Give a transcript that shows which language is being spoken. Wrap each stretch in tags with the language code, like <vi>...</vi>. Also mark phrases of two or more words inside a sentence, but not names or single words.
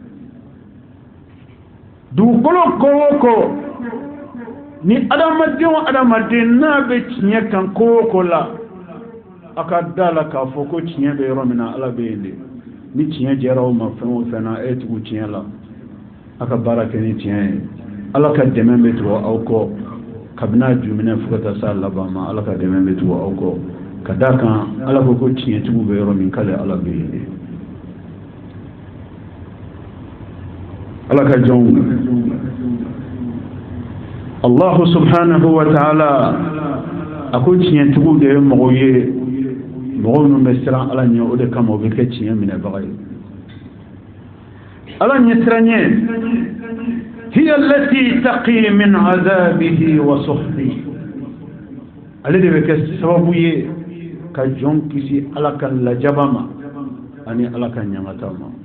<bm>dugukolo ko o ko ni adamaden n'a bɛ tiɲɛ kan ko o ko la a ka da la k'a fɔ ko tiɲɛ bɛ yɔrɔ min na ala bɛ yen de ni tiɲɛ jɛra o ma fɛn o fɛn na e tugu tiɲɛ la a ka baara kɛ ni tiɲɛ ye ala ka dɛmɛ bɛ tugu aw kɔ kabini juminɛ fo ka taa s'a laban ma ala ka dɛmɛ bɛ tugu aw kɔ ka d'a kan ala ko ko tiɲɛtigiw bɛ yɔrɔ min k'ale ala bɛ yen de ala ka jɔnw</bm> <ar>الله سبحانه وتعالى</ar> <bm>a ko tiɲɛtigiw de ye mɔgɔw ye mɔgɔw minnu bɛ siran ala ɲɛ o de kama o bɛ kɛ tiɲɛ minɛbaga ye ala ɲɛ siranɲɛ</bm> <ar>هي التي تقي من عذابه وسخطه</ar> <bm>ale de bɛ kɛ sababu ye ka jɔn kisi ala ka lajaba ma ani ala ka ɲangata ma</bm>